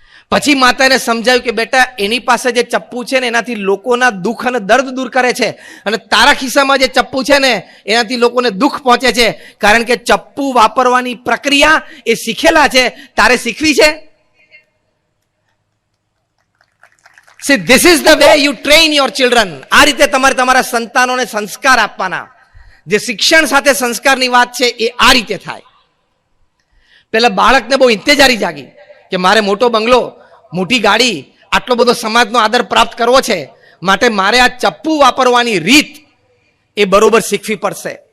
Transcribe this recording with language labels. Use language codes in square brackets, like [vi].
[gu] પછી માતાને સમજાયું કે બેટા એની પાસે જે ચપ્પુ છે ને એનાથી લોકોના દુઃખ અને દર્દ દૂર કરે છે, અને તારા ખિસ્સામાં જે ચપ્પુ છે ને એનાથી લોકોને દુઃખ પહોંચે છે. કારણ કે ચપ્પુ વાપરવાની પ્રક્રિયા એ શીખેલા છે, તારે શીખવી છે. [en] See, this is the way you train your children. [gu] આ રીતે તમારે તમારા સંતાનોને સંસ્કાર આપવાના. જે શિક્ષણ સાથે સંસ્કારની વાત છે એ આ રીતે થાય. પેલા બાળકને બહુ ઇંતજારી જાગી કે મારે મોટો બંગલો, મોટી ગાડી, આટલો બધો સમાજનો આદર પ્રાપ્ત કરવો છે, માટે મારે આ ચપ્પુ વાપરવાની રીત એ બરોબર શીખવી પડશે.